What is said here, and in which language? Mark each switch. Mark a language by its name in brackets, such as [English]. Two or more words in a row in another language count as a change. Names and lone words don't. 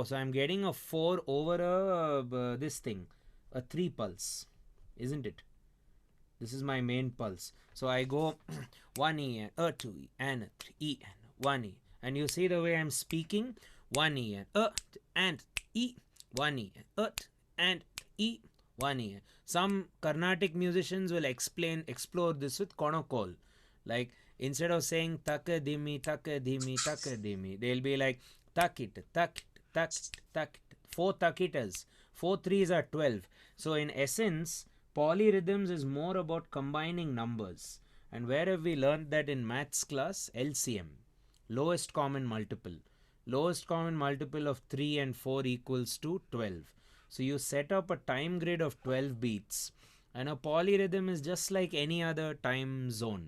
[English] So I'm getting a 4 over a this thing, a 3 pulse, isn't it? This is my main pulse. So I go 1E and a 2E and a 3E and 1E, and you see the way I'm speaking, 1E and E, 1E and E, 1E. Some Carnatic musicians will explore this with konokol. Like instead of saying takadimi, takadimi, takadimi, they'll be like takit, takit, takit, takit. 4 takitas, 4 threes are 12. So in essence, polyrhythms is more about combining numbers. And where have we learned that in maths class? LCM, lowest common multiple. Lowest common multiple of 3 and 4 equals to 12. So you set up a time grid of 12 beats, and a polyrhythm is just like any other time zone.